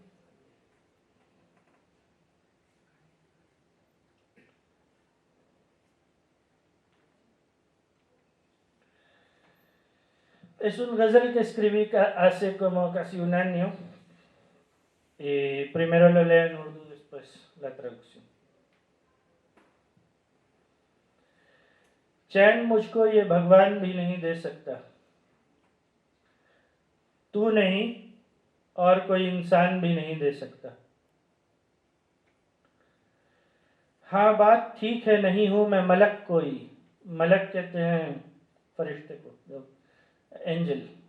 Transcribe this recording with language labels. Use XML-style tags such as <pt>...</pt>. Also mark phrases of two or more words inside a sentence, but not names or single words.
<es>Es un ghazal que escribí hace como casi un año. Y primero lo leo en urdu, después la traducción.</es> <hi>चैन मुझको ये भगवान भी नहीं दे सकता, तू नहीं और कोई इंसान भी नहीं दे सकता। हाँ बात ठीक है, नहीं हूँ मैं मलक कोई, मलक कहते हैं फरिश्ते को, एंजल।</hi>